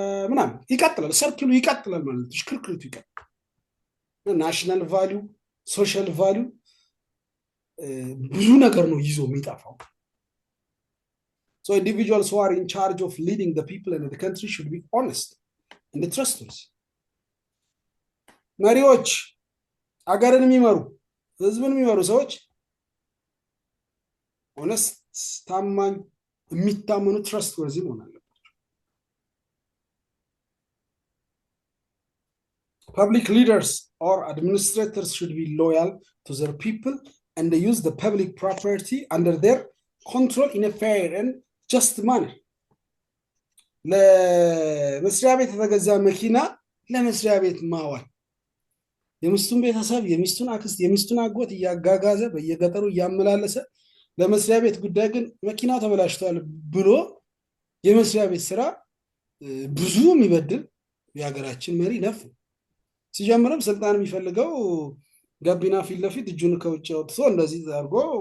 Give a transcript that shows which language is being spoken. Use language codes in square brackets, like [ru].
[am] ምናምን ይቀጥላል። ሰርክሉ ይቀጥላል ማለት ነው። ሽክርክሪቱ ይቀጥላል። ናሽናል ቫሊዩ፣ ሶሻል ቫሊዩ ብዙ ነገር ነው ይዞ የሚጠፋው። [en] So individuals who are in charge of leading the people in the country should be honest and trustworthy. [am] መሪዎች አገርን የሚመሩ ህዝብን የሚመሩ ሰዎች ሆነስት፣ ታማኝ፣ የሚታመኑ ትረስትወርዚ መሆን አለባቸው። [en] public leaders or administrators should be loyal to their people and they use the public property under their control in a fair and just manner. [am] ለመስሪያ ቤት የተገዛ መኪና ለመስሪያ ቤት ማዋል የሚስቱን ቤተሰብ የሚስቱን አክስት የሚስቱን አጎት እያጋጋዘ በየገጠሩ እያመላለሰ ለመስሪያ ቤት ጉዳይ ግን መኪናው ተበላሽቷል ብሎ የመስሪያ ቤት ስራ ብዙ የሚበድል የሀገራችን መሪ ነፍ ሲጀምርም ስልጣን የሚፈልገው ገቢና ፊት ለፊት እጁን ከውጭ አውጥቶ እንደዚህ አድርጎ